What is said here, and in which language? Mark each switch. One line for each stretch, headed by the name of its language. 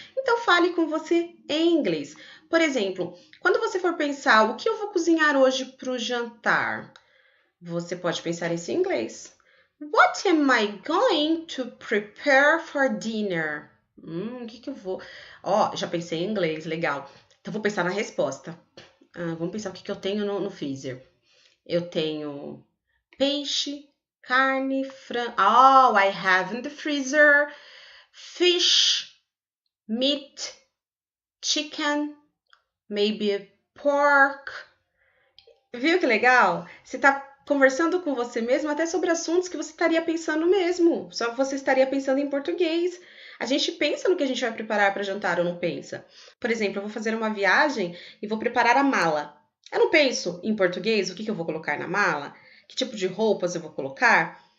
Portuguese: Então, fale com você em inglês. Por exemplo, quando você for pensar o que eu vou cozinhar hoje para o jantar, você pode pensar isso em inglês.
English: What am I going to prepare for dinner?
Portuguese: O que eu vou... Ó, já pensei em inglês, legal. Então, vou pensar na resposta. Vamos pensar o que eu tenho no freezer. Eu tenho peixe, carne, frango.
English: Oh, I have in the freezer fish, meat, chicken, maybe pork.
Portuguese: Viu que legal? Você tá conversando com você mesmo até sobre assuntos que você estaria pensando mesmo. Só que você estaria pensando em português. A gente pensa no que a gente vai preparar para jantar ou não pensa. Por exemplo, eu vou fazer uma viagem e vou preparar a mala. Eu não penso em português o que eu vou colocar na mala, que tipo de roupas eu vou colocar.